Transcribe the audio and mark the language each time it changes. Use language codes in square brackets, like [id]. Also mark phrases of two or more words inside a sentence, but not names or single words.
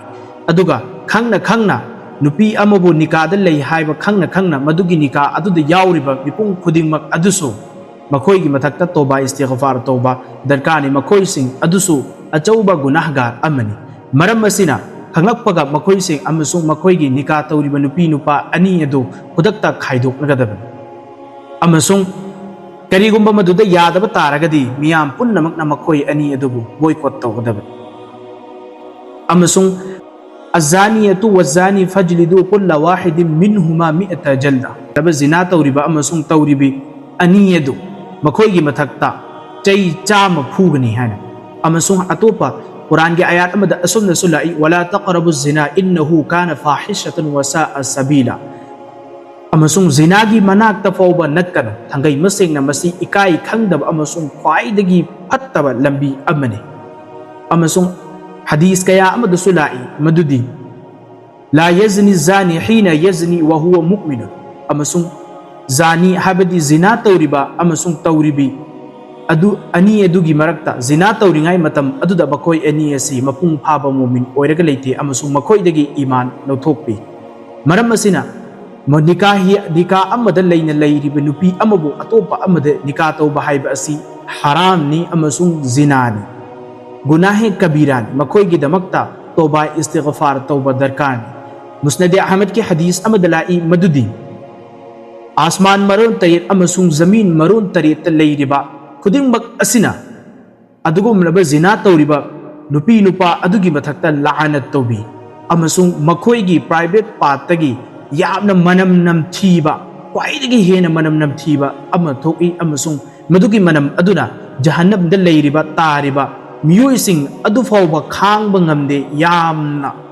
[mni] Aduga khangna nupi amabu nikada lay haiba khangna madugi nikah aduda yauriba mipung khudingmak adusu Makoi gi mathakta toba istighfar toba darkani makoi sing adusu achauba gunahgar amani maram masina khanglakpaga makoi sing amasung makoi gi nika tawriba nupi nupa ani adu kudakta khaidok nagadab amasung karigumba maduda yadaba taragadi miyam punnamak na makoi ani adubu boycott tawgadab amasung [ar] الزانية والزاني فاجلدوا كل واحد منهما مئة جلدة [mni] daba zina tawriba amasung tawribi ani adu Makoi mathakta chay chama phugani hana amasung atopa Quran ge ayat amada asumna sulai [ar] ولا تقربوا الزنى إنه كان فاحشة وساء سبيلا [mni] amasung zina gi manakta fawba natkana thangai maseng na masi ikai khangdab amasung khwaidagi phattaba lambi amani amasung hadith kaya amada sulai madudi [ar] لا يزني الزاني حين يزني وهو مؤمن [mni] amasung Zani habadi zina tawriba amasung tawribi adu ani adugi marakta zina tawringai matam aduda bakoi ani asi mapung phaba mumin oiraga leite amasung makoi dagi iman nauthokpi maram asina nikah amada leina leiriba nupi amabu atopa amada nikah tawba haiba asi haram ni amasung zina ni gunahe kabiran makoi gi damakta toba istighfar tawba darkani Musnad Ahmad ki hadith amadalai madudi Asman maron tarit amasung zamin maron tarit layriba kuding mag asina adugum laba zina tawriba nupi nupa adugi mathakta la'anat tawbi amasung makoi gi private part tagi yamna manam nam thiba kwaidagi hena manam nam thiba ama thoki amasung madugi manam aduna jahannam da layriba tariba miyoi sing adu fawba khangba ngamde yamna